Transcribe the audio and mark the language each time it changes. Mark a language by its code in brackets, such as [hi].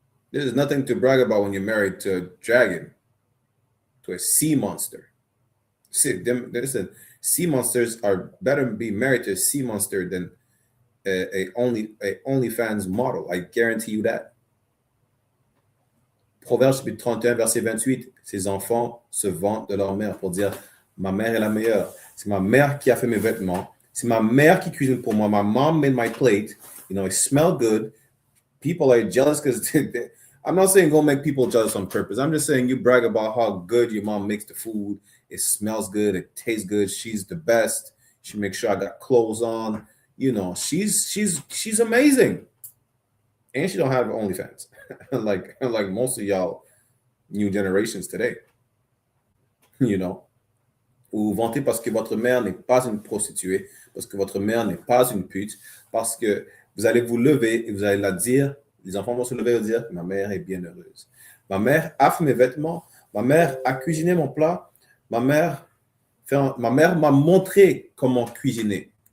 [en] There's nothing to brag about when you're married to a dragon, to a sea monster. See, listen, sea monsters are better to be married to a sea monster than a OnlyFans model. I guarantee you that. [fr] Proverbe chapitre 31, verset 28. Ces enfants se vantent de leur mère pour dire ma mère est la meilleure. C'est ma mère qui a fait mes vêtements. C'est ma mère qui cuisine pour moi. [en] My mom made my plate. You know, it smelled good. People are jealous because I'm not saying go make people jealous on purpose. I'm just saying you brag about how good your mom makes the food. It smells good. It tastes good. She's the best. She makes sure I got clothes on. You know, she's amazing. And she don't have OnlyFans. like most of y'all new generations today. You know. [fr] Ou vous vantez parce que votre mère n'est pas une prostituée, parce que votre mère n'est pas une pute, parce que vous allez vous lever et vous allez la dire, les enfants vont se lever et dire, ma mère est bien heureuse. Ma mère a fait mes vêtements, ma mère a cuisiné mon plat, ma mère m'a montré comment cuisiner.